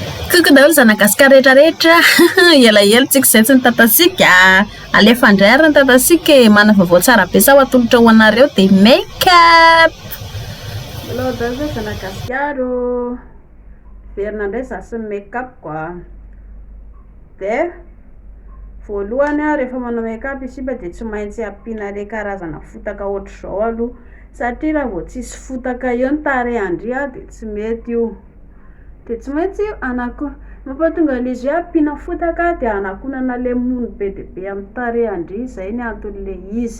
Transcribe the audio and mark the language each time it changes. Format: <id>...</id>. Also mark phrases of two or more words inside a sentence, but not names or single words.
<mg>Kuku daholo zanakasika rehetrarehetra elaela tsika izay tsy ny tatasika alefa andray ary ny tatasika mana vaovao tsara be sa ho atolotra ho anareo dia make-up. Hello daholo zanakasikaro verina indray za sy ny make-up koa dia voalohany rehefa manao make-up isipa dia tsy maintsy ampiana ilay karazana fotaka ohatr'izao aloha satria raha vao tsisy fotaka eo ny tarehandry dia tsy mety io. Dia tsy maintsy mampatonga an'izy hoe ampiana fotaka dia anakonana lemony be dia be amin'ny tarehandry, izay ny anton'ilay izy.</mg>